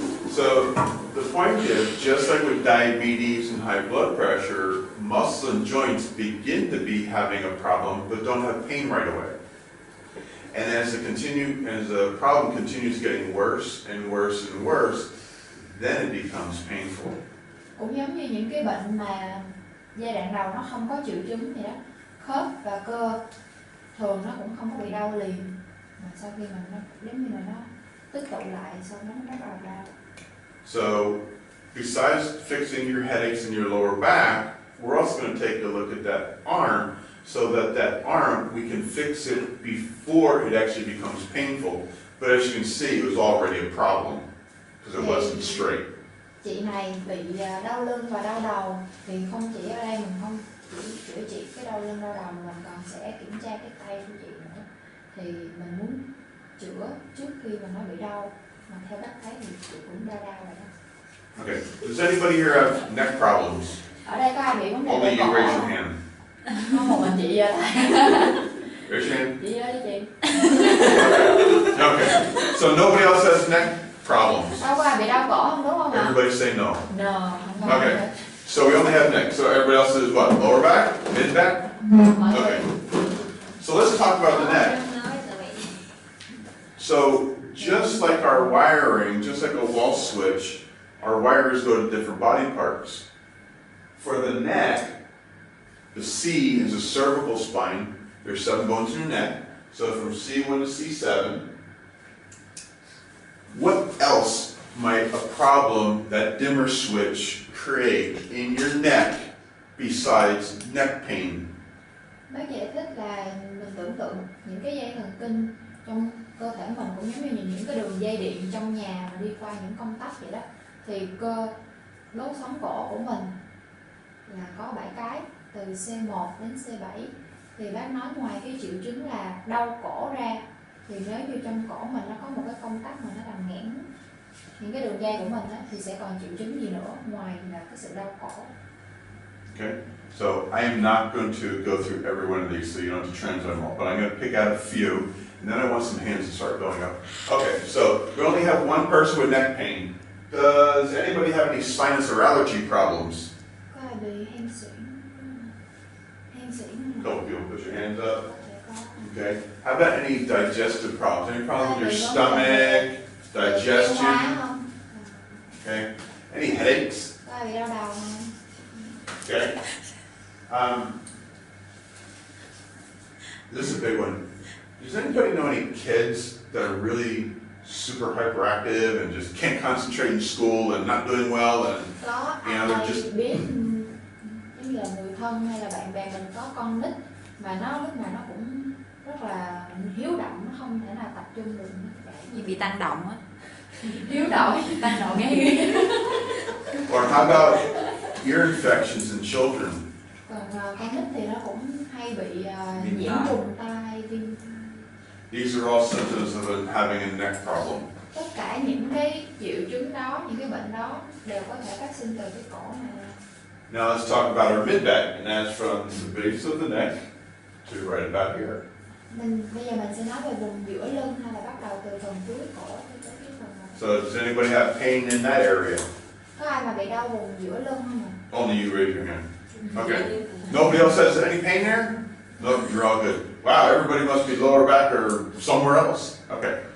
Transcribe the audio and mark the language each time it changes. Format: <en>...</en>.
<en>So, the point is, just like with diabetes and high blood pressure, muscle and joints begin to be having a problem, but don't have pain right away. And as the problem continues getting worse and worse and worse, then it becomes painful.</en> <vi>Cũng giống như những cái bệnh mà giai đoạn đầu nó không có triệu chứng gì đó, khớp và cơ thường nó cũng không có bị đau liền, mà sau khi mà nó giống như là nó tích tụ lại, sau đó nó bắt đầu đau.</vi> <en>So, besides fixing your headaches in your lower back, we're also going to take a look at that arm, so that arm, we can fix it before it actually becomes painful. But as you can see, it was already a problem, because it wasn't straight.</en> <vi>Chị này bị đau lưng và đau đầu, thì không chỉ ở đây mình không chỉ chữa trị cái đau lưng đau đầu, mà mình còn sẽ kiểm tra cái tay của chị nữa. Thì mình muốn chữa trước khi mà nó bị đau, mà theo bác thấy thì chị cũng đau rồi đó.</vi> <en>Okay, does anybody here have neck problems?</en> <vi>Ở đây có ai bị vấn đề</vi> <en>Only</en> <vi>về cổ</vi> <en>you raise your</en> <vi>không?</vi> <en>hand.</en> <vi>Có một mình chị vậy.</vi> <en>Raise your hand.</en> <vi>Chị ơi chị.</vi> <en>Okay, so nobody else has neck problems.</en> <vi>Đâu có ai bị đau cổ không đúng không ạ?</vi> <en>Everybody say no. No,</en> <vi>không có.</vi> <en>Okay, so we only have neck. So everybody else is what? Lower back? Mid back? Okay. So let's talk about the neck. So just like our wiring, just like a wall switch, our wires go to different body parts. For the neck, the C is a cervical spine. There's 7 bones in your neck. So from C1 to C7. What else might a problem that dimmer switch create in your neck besides neck pain?</en> <vi>Bác giải thích là mình tưởng tượng những cái dây thần kinh trong cơ thể mình cũng giống như những cái đường dây điện trong nhà mà đi qua những công tắc vậy đó. Thì cơ đốt sống cổ của mình là có 7 cái, từ C1 đến C7. Thì bác nói ngoài cái triệu chứng là đau cổ ra, thì nếu như trong cổ mình nó có một cái công tắc mà nó làm nghẽn những cái đường dây của mình á, thì sẽ còn triệu chứng gì nữa ngoài là cái sự đau cổ.</vi> <en>Okay, so I am not going to go through every one of these, so you don't have to translate them all, but I'm going to pick out a few, and then I want some hands to start going up. Okay, so we only have one person with neck pain. Does anybody have any sinus or allergy problems?</en> <vi>Có ai bị hen suyễn? Hen suyễn</vi> <en>Don't feel, put your hands up. Okay, how about any digestive problems? Any problems with your stomach, digestion? Okay, any headaches?</en> <vi>Có ai bị đau đầu không?</vi> <en>Okay. This is a big one. Does anybody know any kids that are really super hyperactive and just can't concentrate in school and not doing well and</en> <vi>Có</vi> <en>they're</en> <vi>ai</vi> <en>just</en> <vi>biết giống như là người thân hay là bạn bè mình có con nít mà nó lúc nào nó cũng rất là hiếu động, nó không thể nào tập trung được. Gì bị tăng động á. Hiếu động, tăng động nghe ghê.</vi> <en>or how about ear infections in children?</en> <vi>Còn con nít thì nó cũng hay bị nhiễm trùng tai, viêm.</vi> <en>These are all symptoms of having a neck problem.</en> <vi>Tất cả những cái triệu chứng đó, những cái bệnh đó đều có thể phát sinh từ cái cổ này.</vi> <en>Now let's talk about our mid-back, and that's from the base of the neck to right about here.</en> <vi>Bây giờ mình sẽ nói về vùng giữa lưng hay là bắt đầu từ phần dưới cổ tới cái phần này.</vi> <en>So does anybody have pain in that area?</en> <vi>Có ai mà bị đau vùng giữa lưng không ạ?</vi> <en>Only you raise your hand. Okay. Nobody else has any pain there? No, you're all good. Wow, everybody must be lower back or somewhere else. Okay.</en>